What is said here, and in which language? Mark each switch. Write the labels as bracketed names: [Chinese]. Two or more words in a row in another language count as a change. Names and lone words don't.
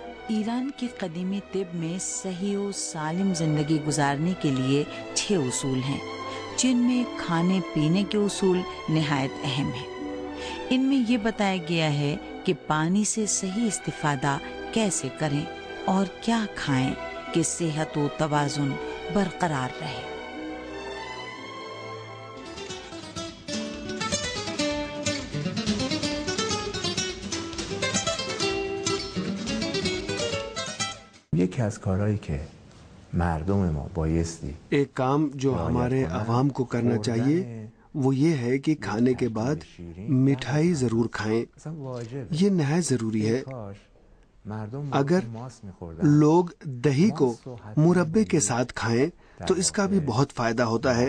[Urdu] ایران کے قدیمی طب میں صحیح و سالم زندگی گزارنے کے لیے 6 اصول ہیں، جن میں کھانے پینے کے اصول نہایت اہم ہیں۔ ان میں یہ بتایا گیا ہے کہ پانی سے صحیح استفادہ کیسے کریں اور کیا کھائیں کہ صحت و توازن برقرار رہے۔ [Persian] یکی از کارهایی که مردم ما بایستی [Urdu] ایک کام جو ہمارے عوام کو کرنا چاہیے وہ یہ ہے کہ کھانے کے بعد مٹھائی ضرور کھائیں۔ یہ نہایت ضروری ہے۔ اگر لوگ دہی کو مربے کے ساتھ کھائیں تو اس کا بھی بہت فائدہ ہوتا ہے۔